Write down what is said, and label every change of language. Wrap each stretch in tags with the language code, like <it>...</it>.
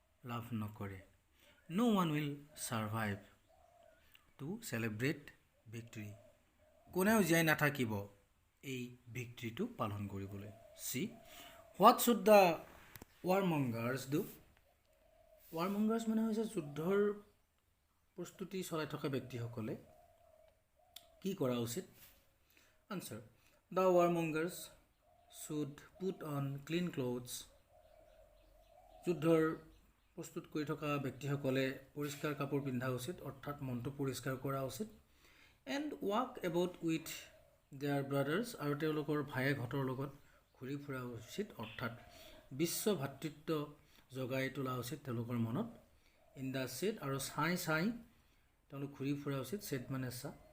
<as>লাভ নকৰে</as> <en>no one will survive to celebrate victory</en> <as>কোনেও জীয়াই নাথাকিব এই ভিক্টৰীটো পালন কৰিবলৈ</as> <en>see what should the warmongers do</en> <as>warmongers মানে হৈছে যুদ্ধৰ প্ৰস্তুতি চলাই থকা ব্যক্তিসকলে কি কৰা উচিত Answer.</as> <en>The warmongers should put on clean clothes.</en> <as>যুদ্ধৰ প্ৰস্তুত কৰি থকা ব্যক্তিসকলে পৰিষ্কাৰ কাপোৰ পিন্ধা উচিত অৰ্থাৎ মনটো পৰিষ্কাৰ কৰা উচিত</as> <en>and walk about with their brothers</en> <as>আৰু তেওঁলোকৰ ভায়েকহঁতৰ লগত ঘূৰি ফুৰা উচিত অৰ্থাৎ বিশ্ব ভাতৃত্ব জগাই তোলা উচিত তেওঁলোকৰ মনত</as> <en>in the shade</en> <as>আৰু ছাই তেওঁলোক ঘূৰি ফুৰা উচিত shade মানে ছা</as>